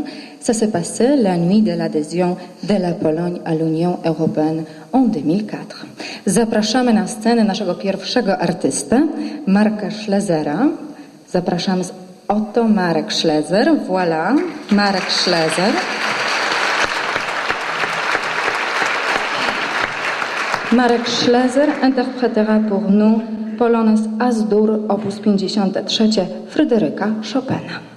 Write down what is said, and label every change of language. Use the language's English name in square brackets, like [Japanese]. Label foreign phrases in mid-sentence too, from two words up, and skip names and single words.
[French] Ça s'est passé la nuit de l'adhésion de la Pologne à l'Union européenne en 2004. [Polish] Zapraszamy na scenę naszego pierwszego artystę, Marka Schlesera. Zapraszamy oto Marek Schleser. [French] Voilà, Marek Schleser. Marek Schleser interprétera pour nous Polonaise As-dur, opus 53, Fryderyka Chopina.